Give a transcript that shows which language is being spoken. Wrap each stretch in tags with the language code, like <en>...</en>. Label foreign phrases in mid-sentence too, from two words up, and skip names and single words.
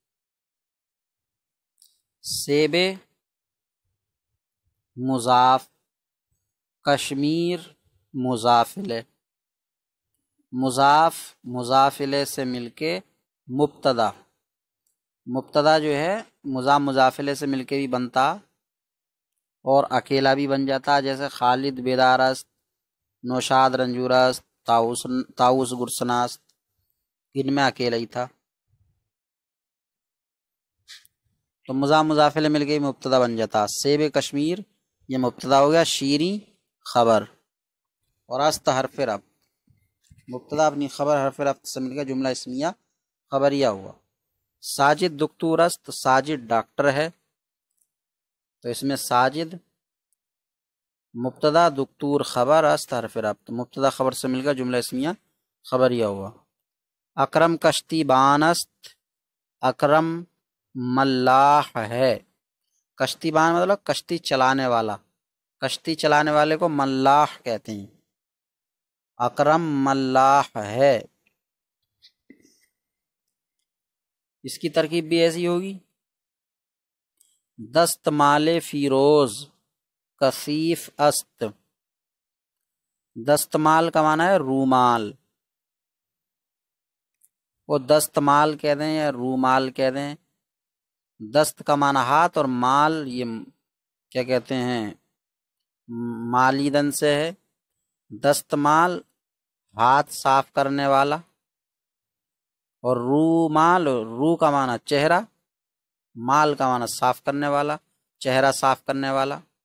<ur>سیب مضاف، کشمیر مضاف الیہ، مضاف الیہ سے مل کے مبتدا، مبتدا جو ہے مضاف الیہ سے مل کے بھی بنتا اور اکیلا بھی بن جاتا، جیسے</ur> <fa>خالد بیدار است، نوشاد رنجور است، طاؤس گرسنا است،</fa> <ur>ان میں اکیلا ہی تھا، تو مضاف الیہ مل کے مبتدا بن جاتا۔ سیب کشمیر یہ مبتدا ہو گیا، شیریں خبر، اور است حرف رفع، مبتدا اپنی خبر حرف رفع سے مل کے جملہ اسمیہ خبریہ ہوا۔</ur> <fa>ساجد دکتور است،</fa> <ur>ساجد ڈاکٹر ہے، تو اس میں ساجد مبتدا دکتور خبر، است حرف رفع، مبتدا خبر سے مل کر جملہ اسمیہ خبریہ ہوا۔</ur> <fa>اکرم کشتی بان است،</fa> <ur>اکرم ملاح ہے، کشتی بان مطلب کشتی چلانے والا، کشتی چلانے والے کو ملاح کہتے ہیں، اکرم ملاح ہے۔ اس کی ترکیب بھی ایسی ہوگی،</ur> <fa>دستمال فیروز کثیف است،</fa> <ur>دستمال کا معنی ہے رومال، وہ دستمال کہہ دیں یا رومال کہہ دیں، دست کا معنی ہاتھ اور مال یہ کیا کہتے ہیں مالیدن سے ہے، دستمال ہاتھ صاف کرنے والا، اور رومال، رو کا معنی چہرہ، مال کا معنی صاف کرنے والا، چہرہ صاف کرنے والا،</ur>